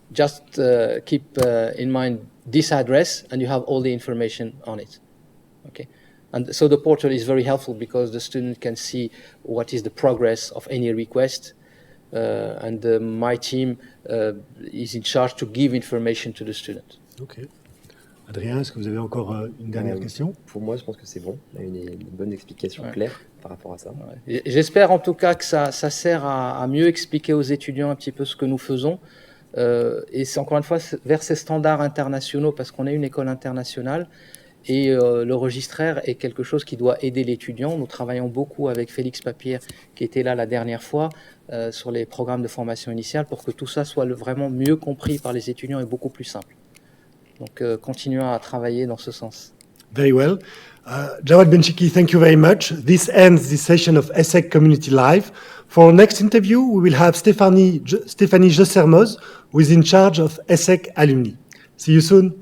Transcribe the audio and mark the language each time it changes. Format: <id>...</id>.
<en>Just keep in mind this address, and you have all the information on it. Okay. And so the portal is very helpful because the student can see what is the progress of any request, and my team is in charge to give information to the student. Ok.</en> <fr>Adrien, est-ce que vous avez encore une dernière question? Pour moi, je pense que c'est bon. On a une bonne explication claire par rapport à ça. Ouais. J'espère en tout cas que ça sert à mieux expliquer aux étudiants un petit peu ce que nous faisons. Et c'est encore une fois vers ces standards internationaux, parce qu'on est une école internationale. Et le registraire est quelque chose qui doit aider l'étudiant. Nous travaillons beaucoup avec Félix Papier, qui était là la dernière fois, sur les programmes de formation initiale, pour que tout ça soit vraiment mieux compris par les étudiants et beaucoup plus simple. Donc, continuons à travailler dans ce sens.</fr> <en>Very well. Jawad Benchiki, thank you very much. This ends this session of ESSEC Community Live. For our next interview, we will have Stéphanie Jessermoz, who is in charge of ESSEC alumni. See you soon.</en>